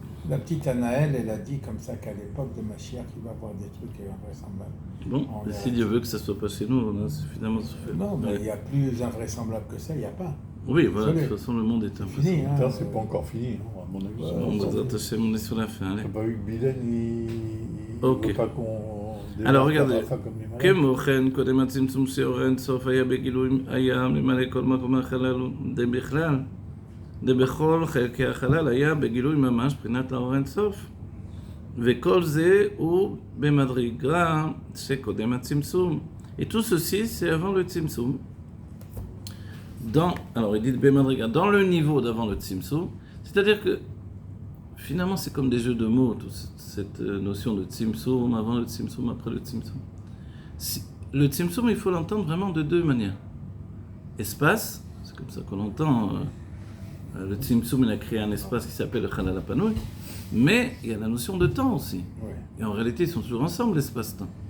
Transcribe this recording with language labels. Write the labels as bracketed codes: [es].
[fr] La petite Anaël, elle a dit comme ça qu'à l'époque de Mashiach, il va y avoir des trucs invraisemblables. Bon, et si Dieu veut que ça ne soit pas chez nous, on a suffisamment souffert. Non, mais il y a plus invraisemblable que ça, il n'y a pas. Oui, voilà, de toute façon, le monde est invraisemblable. Fini, hein, c'est pas encore fini, non, à mon avis. On est sur la fin. T'as pas vu que Biden, il veut pas qu'on... Alors, regardez. [he] Kemochen, קודם הצמצום שאור אין סוף היה בגילוי הים למלא כל מקום החלל בכלל. בכל חלקי החלל היה בגילוי ממש מבחינת האור אין סוף. וכל זה הוא במדרגה שקודם הצמצום. [fr] Et tout ceci, c'est avant le tzimtzum. Alors il dit Bemadriga, dans le niveau d'avant le tzimtzum, c'est-à-dire que finalement c'est comme des jeux de mots, toute cette notion de tzimtzum, avant le tzimtzum, après le tzimtzum. Le tzimtzum, il faut l'entendre vraiment de deux manières. Espace, c'est comme ça qu'on l'entend, le tzimtzum il a créé un espace qui s'appelle le Chalal HaPanui, mais il y a la notion de temps aussi. Et en réalité ils sont toujours ensemble, l'espace-temps.